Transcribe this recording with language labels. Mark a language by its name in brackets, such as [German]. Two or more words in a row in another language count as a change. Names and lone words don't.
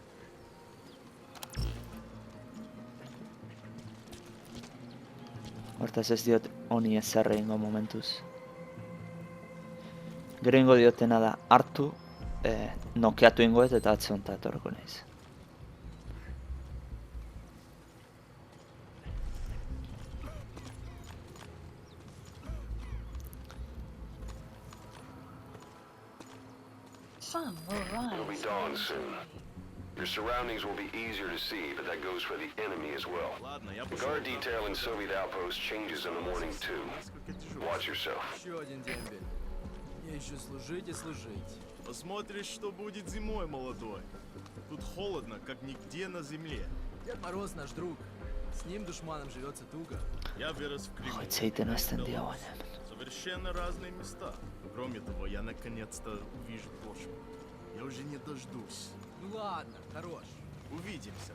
[Basque] Hortaz ez diot honi ezer egingo momentuz. Gero ingo diotena da hartu, nokeatu ingoet eta atze honta etorreko naiz. [English] Sun will It'll be rise. dawn soon. Your surroundings will be easier to see, but that goes for the enemy as well. The guard detail in Soviet outpost changes in the morning too. Watch yourself. [Russian] Еще один дембель. Мне еще служить и служить. Посмотришь, что будет зимой, молодой. Тут холодно, как нигде на земле. Дед Мороз наш друг. С ним душманом живется туго. Я вырос в Крыму. [Basque] Hitz egiten hasten dira baina. [Russian] Совершенно разные места. Кроме того, я наконец-то увижу почву. Я уже не дождусь. Ну ладно, хорош. Увидимся.